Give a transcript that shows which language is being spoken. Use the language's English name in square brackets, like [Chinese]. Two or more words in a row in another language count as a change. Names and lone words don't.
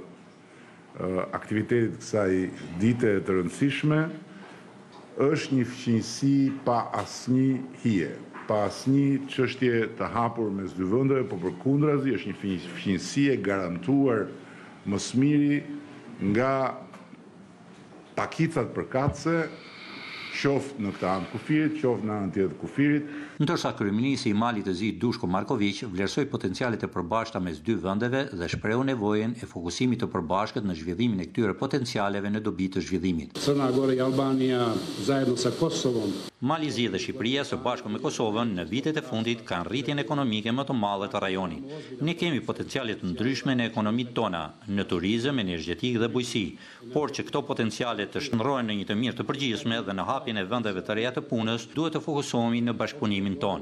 [Albanian] aktivitetit kësaj dite të rëndësishme, është një fqinjësi pa asnjë hije, pa asnjë çështje të hapur mes dy vendeve, por përkundrazi është një fqinjësi e garantuar më së miri nga pakicat përkatëse, qoftë në këtë anë kufirit, qoftë në anën tjetër kufirit. Ndërsa kryeministri i Malit të Zi Dushko Marković vlerësoi potencialet e përbashkëta mes dy vendeve dhe shprehu nevojën e fokusimit të përbashkët në zhvillimin e këtyre potencialeve në dobi të zhvillimit. [Serbian] Crna Gora i Albanija zajedno sa Kosovom. [Albanian] Mali i Zi dhe Shqipëria së bashku me Kosovën në vitet e fundit kanë rritjen ekonomike më të madhe të rajonit. Ne kemi potenciale të ndryshme në ekonomitë tona, në turizëm, energjetik dhe bujqësi, por që këto potenciale të shndërrohen në një të mirë të përgjithshme dhe në hapjen e vendeve të reja të punës, duhet të fokusohemi në bashkëpunimin ton.